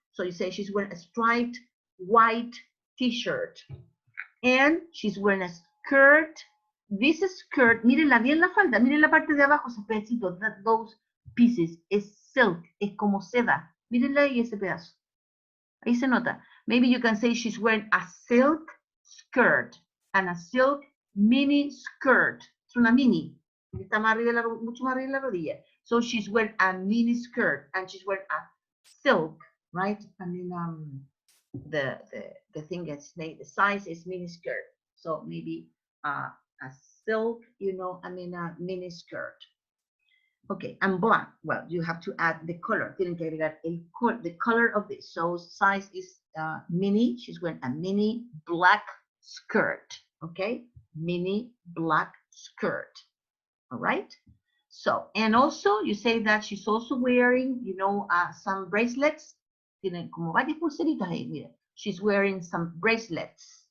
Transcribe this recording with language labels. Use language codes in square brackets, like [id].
[en] So you say she's wearing a striped white t-shirt. And she's wearing a skirt. This skirt, [es] mírenla bien la falda, miren la parte de abajo, esos pedacitos, [en] those pieces, [es] es silk, es como seda. Mírenla ahí ese pedazo. Ahí se nota. [en] Maybe you can say she's wearing a silk skirt and a silk mini skirt. [es] Es una mini. Está más arriba mucho más arriba de la rodilla. [en] So she's wearing a mini skirt and she's wearing a silk, right? I mean, the thing is, the size is mini skirt. So maybe a silk, you know, I mean a mini skirt. Okay, and black. Well, you have to add the color. [es] Tienen que agregar [en] the color of this. So size is mini. She's wearing a mini black skirt. okay? Mini black skirt, all right? So, and also you say that she's also wearing, you know, some bracelets. [es] Tienen como varias pulseritas ahí, miren. [en] She's wearing some bracelets.